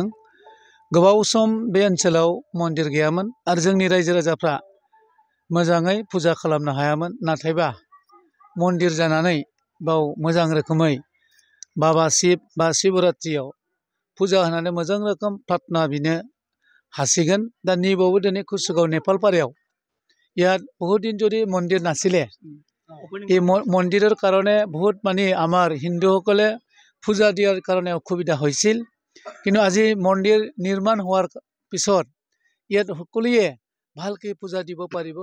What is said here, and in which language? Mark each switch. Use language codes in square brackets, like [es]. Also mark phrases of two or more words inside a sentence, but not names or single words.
[brx] गोबाव सम बे ओनसोलाव मन्दिर गैयामोन आरो जोंनि रायजो राजाफ्रा मोजाङै फुजा खालामनो हायामोन। नाथायबा मन्दिर जानानै बाव मोजां रोखोमै बाबा शिब बा शिवरात्रियाव फुजा होनानै मोजां रोखोम प्रार्थना बिनो हासिगोन। दा निबावबो दिनै कुसुगाव नेपालपारायाव [as] ইয়াত বহুত দিন যদি মন্দিৰ নাছিলে এই মন্দিৰৰ কাৰণে বহুত মানে আমাৰ হিন্দুসকলে পূজা দিয়াৰ কাৰণে অসুবিধা হৈছিল। কিন্তু আজি মন্দিৰ নিৰ্মাণ হোৱাৰ পিছত ইয়াত সকলোৱে ভালকৈ পূজা দিব পাৰিব।